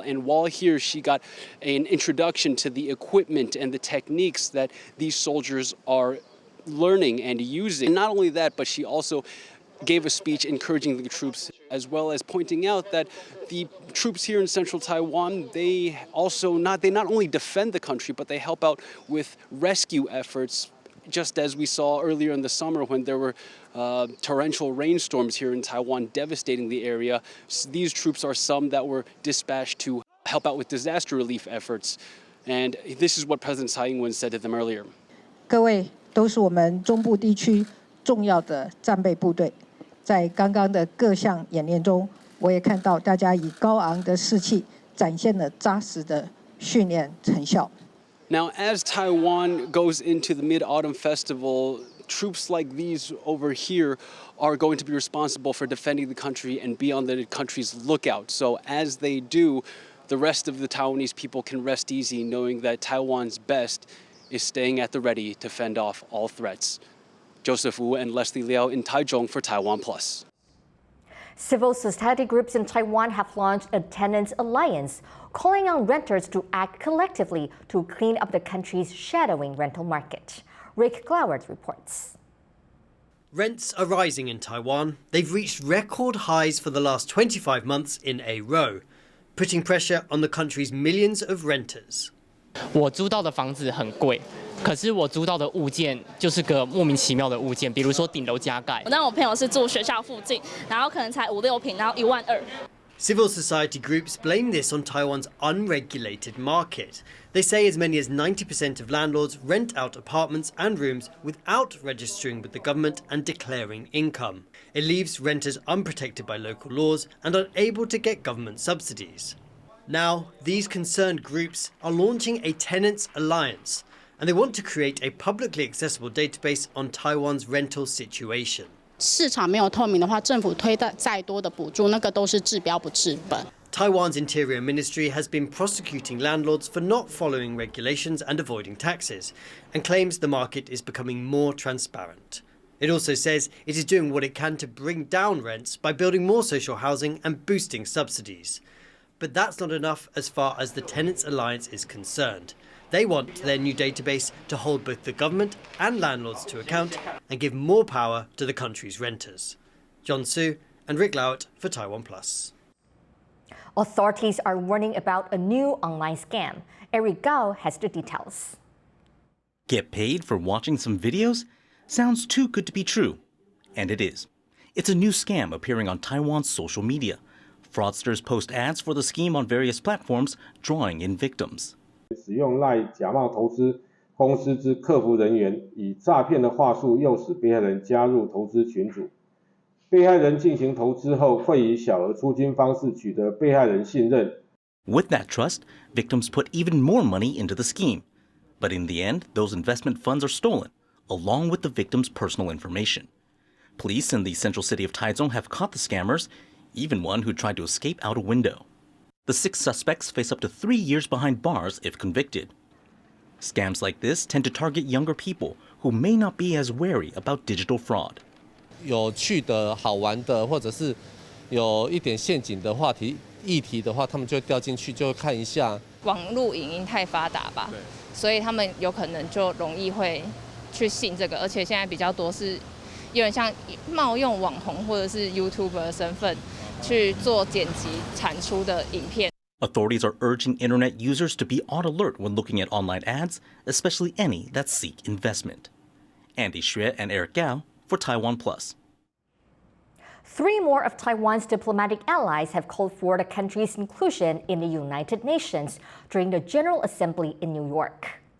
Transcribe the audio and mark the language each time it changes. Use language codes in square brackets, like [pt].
[en] And while here, she got an introduction to the equipment and the techniques that these soldiers are learning and using. And not only that, but she also gave a speech encouraging the troops, as well as pointing out that the troops here in central Taiwan, they not only defend the country, but they help out with rescue efforts, just as we saw earlier in the summer when there were torrential rainstorms here in Taiwan devastating the area. These troops are some that were dispatched to help out with disaster relief efforts. And this is what President Tsai Ing-wen said to them earlier. [zh] 各位都是我们中部地区重要的战备部队。在刚刚的各项演练中，我也看到大家以高昂的士气展现了扎实的训练成效。 [en] Now, as Taiwan goes into the Mid-Autumn Festival, troops like these over here are going to be responsible for defending the country and be on the country's lookout. So as they do, the rest of the Taiwanese people can rest easy knowing that Taiwan's best is staying at the ready to fend off all threats. Joseph Wu and Leslie Liao in Taichung for TaiwanPlus. Civil society groups in Taiwan have launched a tenants alliance, calling on renters to act collectively to clean up the country's shadowing rental market. Rick Gloward reports. Rents are rising in Taiwan. They've reached record highs for the last 25 months in a row, putting pressure on the country's millions of renters. [zh] 我租到的房子很贵，可是我租到的物件就是个莫名其妙的物件，比如说顶楼加盖。那我朋友是住学校附近，然后可能才5-6平，然后12000。 [en] Civil society groups blame this on Taiwan's unregulated market. They say as many as 90% of landlords rent out apartments and rooms without registering with the government and declaring income. It leaves renters unprotected by local laws and unable to get government subsidies. Now, these concerned groups are launching a tenants alliance, and they want to create a publicly accessible database on Taiwan's rental situation. [zh] 市场没有透明的话，政府推的再多的补助，那个都是治标不治本。 [en] Taiwan's Interior Ministry has been prosecuting landlords for not following regulations and avoiding taxes, and claims the market is becoming more transparent. It also says it is doing what it can to bring down rents by building more social housing and boosting subsidies. But that's not enough as far as the Tenants Alliance is concerned. They want their new database to hold both the government and landlords to account and give more power to the country's renters. John Su and Rick Lowett for TaiwanPlus. Authorities are warning about a new online scam. Eric Gao has the details. Get paid for watching some videos? Sounds too good to be true. And it is. It's a new scam appearing on Taiwan's social media. Fraudsters post ads for the scheme on various platforms, drawing in victims. [zh] 使用赖假冒投资公司之客服人员，以诈骗的话术诱使被害人加入投资群组。被害人进行投资后，会以小额出金方式取得被害人信任。 [en] With that trust, victims put even more money into the scheme. But in the end, those investment funds are stolen, along with the victim's personal information. Police in the central city of Taichung have caught the scammers, even one who tried to escape out a window. The 6 suspects face up to 3 years behind bars if convicted. Scams like this tend to target younger people who may not be as wary about digital fraud. [zh] 有趣的好玩的，或者是有一点陷阱的话题议题的话，他们就会掉进去，就会看一下。网络影音太发达吧，所以他们有可能就容易会去信这个，而且现在比较多是有点像冒用网红或者是 YouTuber 的身份去做剪辑产出的影片。 [en] Authorities are urging internet users to be on alert when looking at online ads, especially any that seek investment. Andy Xue and Eric Gao for TaiwanPlus. 3 more of Taiwan's diplomatic allies have called for the country's inclusion in the United Nations during the General Assembly in New York.